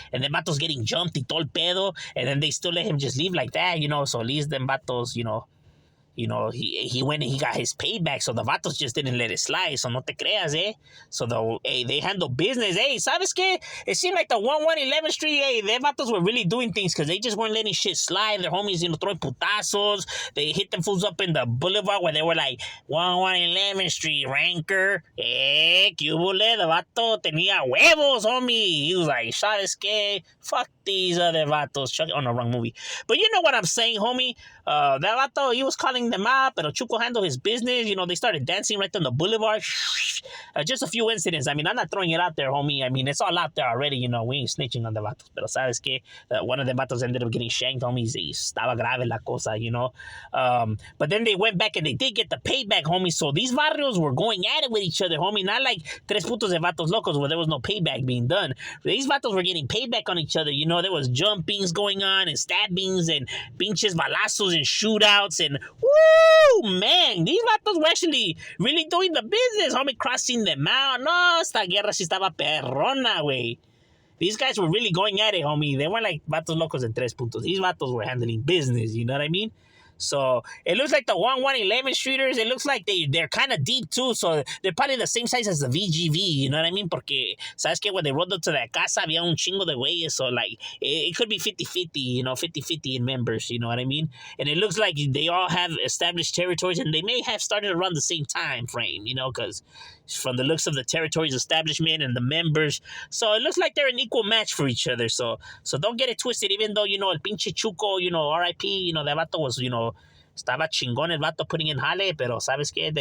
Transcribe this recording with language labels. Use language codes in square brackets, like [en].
[en] And then vatos getting jumped y todo el pedo. And then they still let him just leave like that, So at least them vatos, he went and he got his payback, so the vatos just didn't let it slide, so no te creas, So they handle business, ¿sabes qué? It seemed like the 1111th Street, their vatos were really doing things because they just weren't letting shit slide. Their homies, throwing putazos. They hit them fools up in the boulevard where they were like, 1111th Street, Ranker. [es] Que hubole, the vato tenía huevos, homie. [en] He was like, ¿sabes qué? Fuck these other vatos. On the wrong movie. But you know what I'm saying, homie? That vato, he was calling them out, pero Chuco handled his business. They started dancing right on the boulevard. Just a few incidents. I mean, I'm not throwing it out there, homie. I mean, it's all out there already, we ain't snitching on the vatos. Pero sabes que one of the vatos ended up getting shanked, homie. Estaba grave la cosa, But then they went back and they did get the payback, homie. So these barrios were going at it with each other, homie. Not like tres putos de vatos locos where there was no payback being done. These vatos were getting payback on each other, There was jumpings going on and stabbings and pinches balazos and shootouts and woo, man, these vatos were actually really doing the business, homie, crossing them out. [es] No, esta guerra sí estaba perrona, güey. [en] These guys were really going at it, homie. They weren't like vatos locos en tres puntos. These vatos were handling business, you know what I mean? So it looks like the 1111 Streeters, it looks like they're kind of deep too. So they're probably the same size as the VGV, you know what I mean? [es] Porque, ¿sabes qué? When they rolled up to that casa, había un chingo de güeyes. [en] So like, it could be 50-50, 50-50 in members, you know what I mean? And it looks like they all have established territories and they may have started around the same time frame, because from the looks of the territory's establishment and the members. So it looks like they're an equal match for each other. So don't get it twisted, even though, el pinche Chuco, RIP, that vato was, estaba chingón el vato putting in jale, pero ¿sabes qué?